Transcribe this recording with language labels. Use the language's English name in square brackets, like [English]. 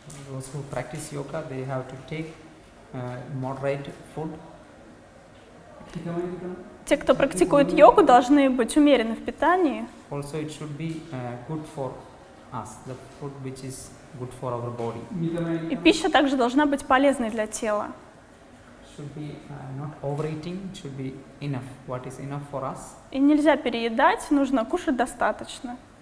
[English] Those who practice yoga, they have to take moderate food. [Russian] Те, кто практикует йогу, должны быть умерены в питании. [English] Also, it should be good for us, the food which is good for our body. [Russian] И пища также должна быть полезной для тела. [English] Should be not overeating, it should be enough. What is enough for us? [Russian] И нельзя переедать, нужно кушать достаточно.